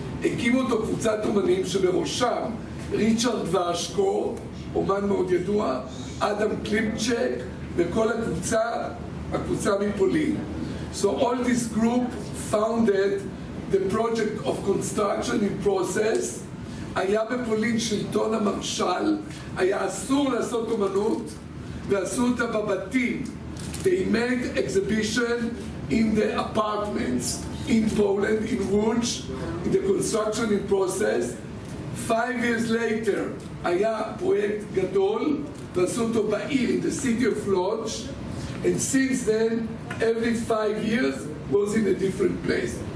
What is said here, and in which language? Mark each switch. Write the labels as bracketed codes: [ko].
[he] הקימו אותו קבוצת אומנים שבראשם ריצ'רד ואשקו, אומן מאוד ידוע, אדם קליפצ'ק, וכל הקבוצה מפולין. [en] So all this group founded the project of construction in process. [he] היה בפולין שלטון המרשל, היה אסור לעשות אומנות, ועשו אותה בבתים. [en] They made exhibition in the apartments in Poland, in Łódź, in the construction in process. 5 years later [he] היה פרויקט גדול, ועשו אותו בעיר, [en] in the city of Łódź, and since then, every 5 years was in a different place.